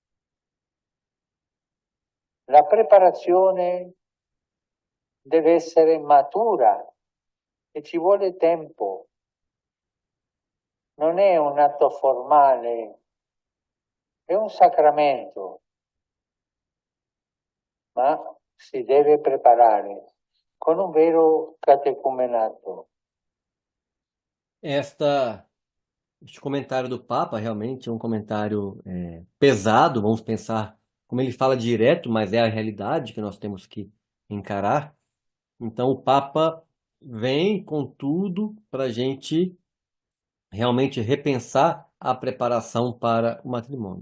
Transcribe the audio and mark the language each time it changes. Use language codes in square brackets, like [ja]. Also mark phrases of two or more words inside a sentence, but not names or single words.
[it] La preparazione deve essere matura e ci vuole tempo. Non è un atto formale, è un sacramento, ma si deve preparare con un vero catecumenato. [pt] Este comentário do Papa realmente é um comentário pesado, vamos pensar como ele fala direto, mas é a realidade que nós temos que encarar. Então o Papa vem com tudo para a gente realmente repensar a preparação para o matrimônio.